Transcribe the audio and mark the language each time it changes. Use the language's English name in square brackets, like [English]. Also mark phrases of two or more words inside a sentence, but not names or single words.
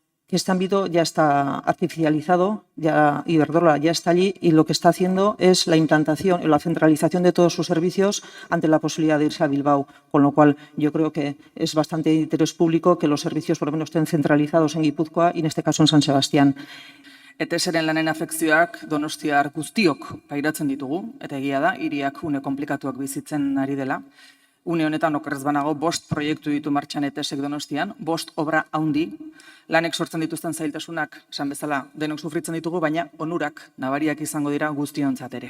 [Spanish] que este ámbito ya está artificializado, ya Iberdrola ya está allí y lo que está haciendo es la implantación y la centralización de todos sus servicios ante la posibilidad de irse a Bilbao, con lo cual yo creo que es bastante de interés público que los servicios por lo menos estén centralizados en Guipúzcoa y en este caso en San Sebastián. [Basque] ETS-ren lanen afekzioak Donostiar guztiok pairatzen ditugu, eta egia da, hiriak une komplikatuak bizitzen ari dela. Une honetan okerrez banago 5 proiektu ditu martxan ETS-ek Donostian, 5 obra haundi, lanek sortzen dituzten zailtasunak, esan bezala, denok sufritzen ditugu, baina onurak nabariak izango dira guztiontzat ere.